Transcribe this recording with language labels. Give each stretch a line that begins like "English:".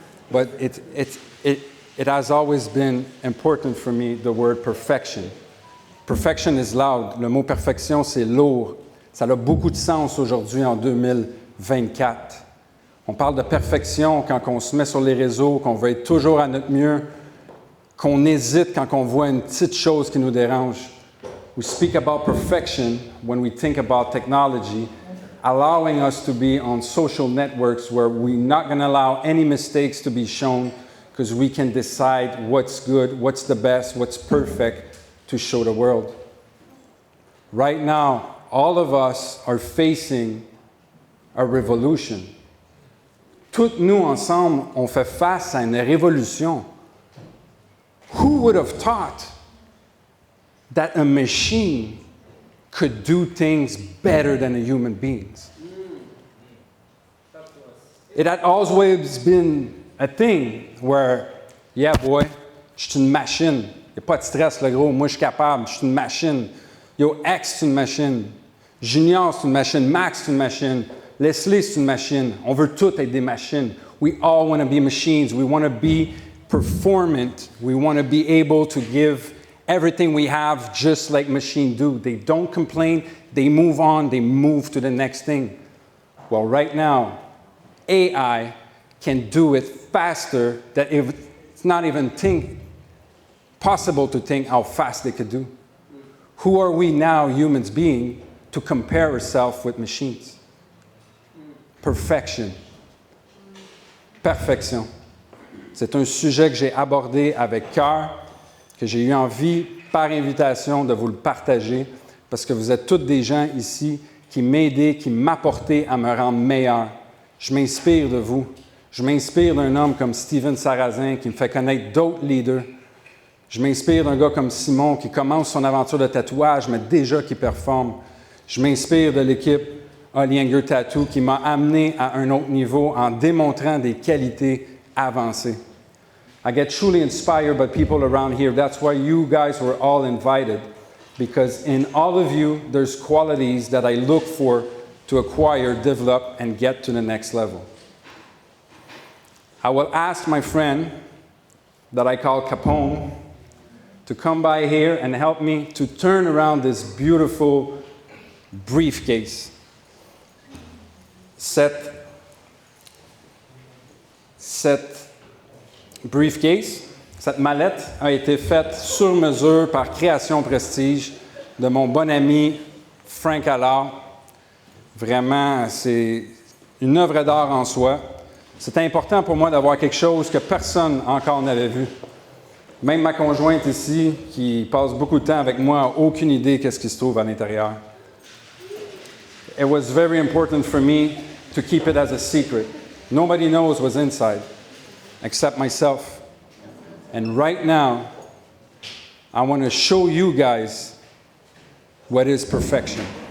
English: But it has always been important for me, the word perfection. Perfection is loud.
French: Le mot perfection, c'est lourd. Ça a beaucoup de sens aujourd'hui en 2024. On parle de perfection quand on se met sur les réseaux, qu'on veut être toujours à notre mieux, qu'on hésite quand on voit une petite chose qui nous dérange.
English: We speak about perfection when we think about technology, allowing us to be on social networks where we're not going to allow any mistakes to be shown because we can decide what's good, what's the best, what's perfect to show the world. Right now, all of us are facing a revolution.
French: Toutes nous ensemble, on fait face à une révolution.
English: Who would have thought that a machine could do things better than a human being? It had always been a thing where, yeah boy,
French: je suis une machine. Il n'y a pas de stress, le gros. Moi, je suis capable. Je suis une machine. Yo, X, c'est une machine. Junior, c'est une machine. Max, c'est une machine. Leslie, c'est une machine. On veut tous être des machines.
English: We all want to be machines. We want to be performant. We want to be able to give everything we have just like machines do. They don't complain. They move on. They move to the next thing. Well, right now, AI can do it faster that it's not even possible to think how fast they could do. Who are we now, humans being, to compare ourselves with machines? Perfection. Perfection.
French: C'est un sujet que j'ai abordé avec cœur, que j'ai eu envie, par invitation, de vous le partager, parce que vous êtes tous des gens ici qui m'aident, qui m'apportent à me rendre meilleur. Je m'inspire de vous. Je m'inspire d'un homme comme Steven Sarrazin qui me fait connaître d'autres leaders. Je m'inspire d'un gars comme Simon qui commence son aventure de tatouage, mais déjà qui performe. Je m'inspire de l'équipe Hollinger Tattoo qui m'a amené à un autre niveau en démontrant des qualités avancées.
English: I get truly inspired by people around here. That's why you guys were all invited, because in all of you, there's qualities that I look for to acquire, develop, and get to the next level. I will ask my friend that I call Capone to come by here and help me to turn around this beautiful briefcase.
French: Cette briefcase, cette mallette a été faite sur mesure par Création Prestige de mon bon ami Frank Allard. Vraiment, c'est une œuvre d'art en soi. C'était important pour moi d'avoir quelque chose que personne encore n'avait vu. Même ma conjointe ici, qui passe beaucoup de temps avec moi, n'a aucune idée qu'est-ce qui se trouve à l'intérieur.
English: It was very important for me to keep it as a secret. Nobody knows what's inside, except myself. And right now, I want to show you guys what is perfection.